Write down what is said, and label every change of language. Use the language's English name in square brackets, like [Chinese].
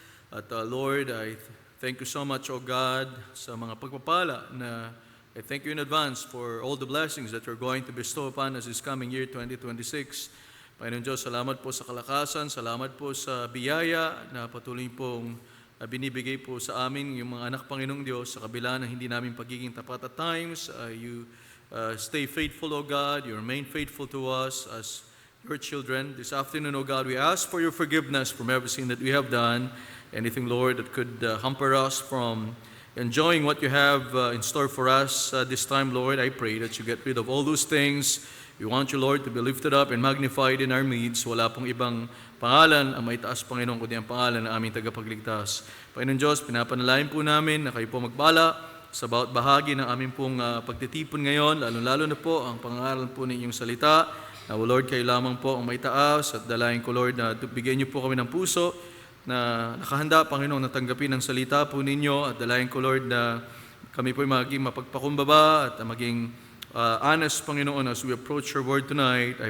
[English] At Lord, I thank you so much, O God, [Filipino] sa mga pagpapala na [English] I thank you in advance for all the blessings that you're going to bestow upon us this coming year, 2026. [Filipino] Panginoon Diyos, salamat po sa kalakasan, salamat po sa biyaya na patuloy pong binibigay po sa amin yung mga anak Panginoong Diyos sa kabila ng hindi namin pagiging tapat [English] at times. You stay faithful, O God. You remain faithful to us as your children. This afternoon, O God, we ask for your forgiveness from everything that we have done. Anything, Lord, that could hamper us from enjoying what you have in store for us this time, Lord. I pray that you get rid of all those things. We want you, Lord, to be lifted up and magnified in our midst. [Filipino] Wala pong ibang pangalan ang may taas, Panginoon, kundi ang pangalan ng aming tagapagligtas. Panginoon Diyos, pinapanalangin po namin na kayo po magbala sa bawat bahagi ng aming pong pagtitipon ngayon, lalo-lalo na po ang pangaral po ninyong salita. Na, Lord, kayo lamang po ang may taas at dalayan ko, Lord, na bigyan niyo po kami ng puso na nakahanda, Panginoon, na tanggapin ang salita po ninyo at dalayan ko, Lord, na kami po ay maging mapagpakumbaba at maging honest, Panginoon, [English] as we approach your word tonight.